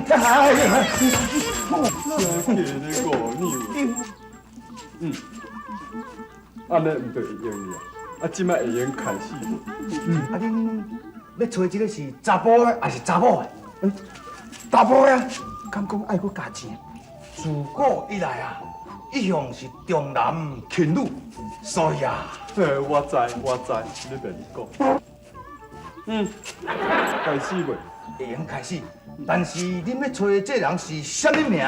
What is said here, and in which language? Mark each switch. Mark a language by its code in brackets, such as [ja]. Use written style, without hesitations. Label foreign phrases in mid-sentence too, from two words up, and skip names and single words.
[nan] 加加咧5两。安尼毋就会用了？即摆会用开始无？恁要找这个是查甫的还是查某的？查甫的，敢讲爱佫加钱？自古以来一向是重男轻女，所以我知，你别讲。开始未？会用开始。但是恁要找的这人是啥物名？